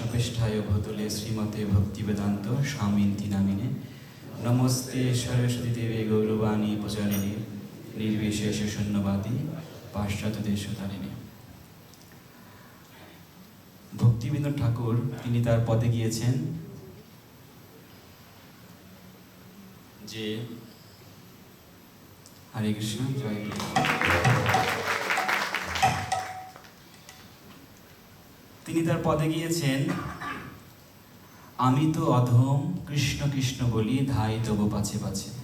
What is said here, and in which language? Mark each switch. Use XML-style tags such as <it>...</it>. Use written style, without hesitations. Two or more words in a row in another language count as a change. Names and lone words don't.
<sa>उपदेष्टाय भूतले श्रीमते भक्तिवेदांत स्वामिन्ति नामिने नमस्ते सरस्वती देवे गौरवाणी प्रचारिणे निर्विशेष शून्यवादी पाश्चात्य देशतारिणे।</sa> <bn>ভক্তিবিনোদ ঠাকুর তিনি তার পদে গিয়েছেন যে হরে কৃষ্ণ জয় কৃষ্ণ। তিনি তার পদে গিয়েছেন আমি তো অধম কৃষ্ণ কৃষ্ণ বলি ধাই তবু পাছে পাছে।</bn>